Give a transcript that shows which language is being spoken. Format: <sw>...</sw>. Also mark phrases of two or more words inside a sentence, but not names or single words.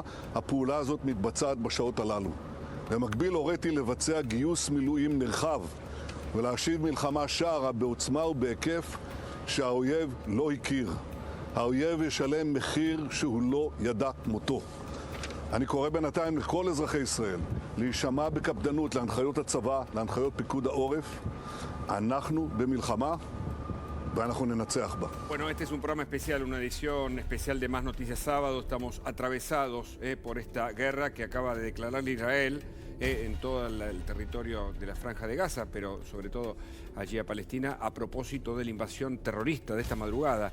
<he>הפעולה הזאת מתבצעת בשעות הללו. במקביל הוריתי לבצע גיוס מילואים נרחב ולהשיב מלחמה שערה בעוצמה ובהיקף שהאויב לא הכיר. האויב ישלם מחיר שהוא לא ידע כמותו. אני קורא בינתיים לכל אזרחי ישראל להישמע בקפדנות להנחיות הצבא, להנחיות פיקוד העורף. אנחנו במלחמה ואנחנו ננצח בה.</he> <es>Bueno, este es un programa especial, una edición especial de Más Noticias Sábado. Estamos atravesados por esta guerra que acaba de declarar Israel en todo el territorio de la Franja de Gaza, pero sobre todo allí a Palestina, a propósito de la invasión terrorista de esta madrugada.</es>